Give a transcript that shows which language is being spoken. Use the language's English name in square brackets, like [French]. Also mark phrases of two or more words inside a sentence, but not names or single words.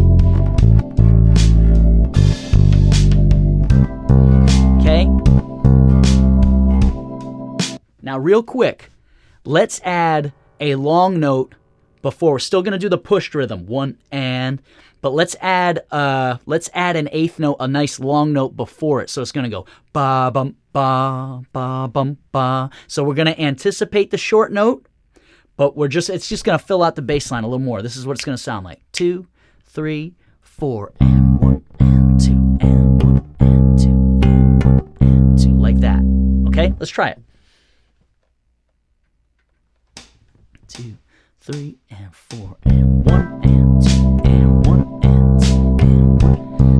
[English] Okay? Now, real quick, let's add a long note before. We're still going to do the pushed rhythm, but let's add an eighth note, a nice long note before it. So it's going to go ba bum ba ba bum ba. So we're going to anticipate the short note, but it's just going to fill out the bass line a little more. This is what it's going to sound like. 2, 3, 4, and 1 and 2 and 1 and 2 and 1 and 2, like that. Okay, let's try it. 2, 3, and 4, and 1, and 2, and 1, and 2, and 1.